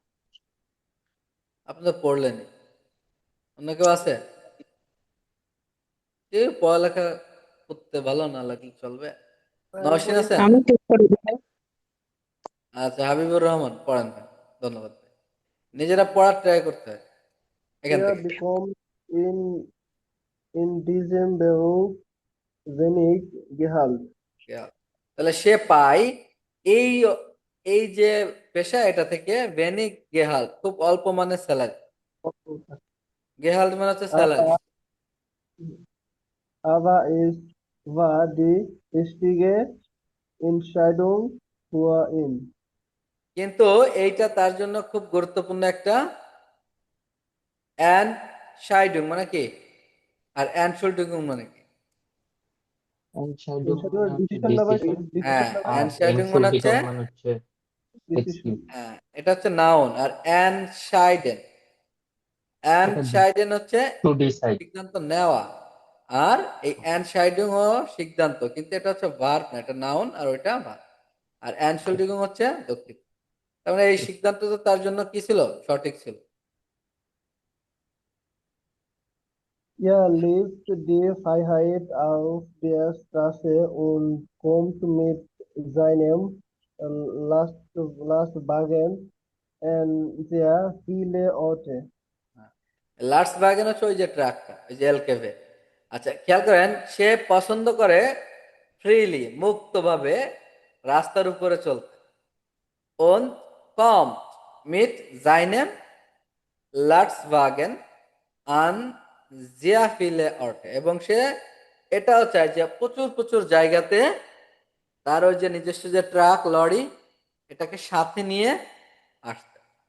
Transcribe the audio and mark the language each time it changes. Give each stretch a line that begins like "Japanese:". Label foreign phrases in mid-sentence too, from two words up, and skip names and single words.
Bangla: আপনি তো পড়লেনই, অন্য কেউ আছে? কেউ পড়ালেখা করতে ভালো না লাগলে চলবে। ভাই আমি নওশিন পড়ি। আছেন? আমি ঠিক করে দিই। আচ্ছা, হাবিবুর রহমান পড়েন ভাই। ধন্যবাদ ভাই। নিজেরা পড়ার ট্রাই করতে হয় এখান Er থেকে।
German: bekommt in diesem Beruf wenig Gehalt.
Bangla: তাহলে সে পায় এই এই যে পেশা, এটা থেকে
German: wenig Gehalt,
Bangla: খুব অল্প মানের স্যালারি। গেহাল মানে হচ্ছে স্যালারি।
German: Aber, aber es war die richtige Entscheidung für ihn.
Bangla: কিন্তু এইটা তার জন্য খুব গুরুত্বপূর্ণ একটা এনশাইডুং মানে কি, আর এনশুল্ডিং মানে কি? Entscheidung Entscheidung মানে হচ্ছে decision না ভাই, ডিসিশন, হ্যাঁ, decision না ভাই, আর এনশাইডুং মানে হচ্ছে, এনশুল্ডিগং মানে হচ্ছে decision. এক্সকিউজ। হ্যাঁ, এটা হচ্ছে নাউন। আর
German: entscheiden entscheiden
Bangla: হচ্ছে
English: to decide.
Bangla: সিদ্ধান্ত নেওয়া, আর এই অ্যানসাইডিং ও সিদ্ধান্ত, কিন্তু এটা হচ্ছে ভার্ব না, এটা নাউন আর ওইটা ভার্ব। আর অ্যানশোল্ডিং হচ্ছে যৌক্তিক। তার মানে এই সিদ্ধান্ত তো তার জন্য কি ছিল, সঠিক ছিল।
German: Er lebt die Freiheit auf der Straße und kommt mit seinem Lastwagen an sehr viele Orte.
Bangla: লার্স বাগেন হচ্ছে ওই যে ট্রাকটা, ওই যে এলকেভে। আচ্ছা, খেয়াল করেন, সে পছন্দ করে ফ্রিলি, মুক্তভাবে রাস্তার উপরে চলতে।
German: und kommt mit seinem Lastwagen an sehr viele Orte,
Bangla: এবং সে এটাও চায় যে প্রচুর প্রচুর জায়গাতে তার ওই যে নিজস্ব যে ট্রাক লরি এটাকে সাথে নিয়ে আসতে।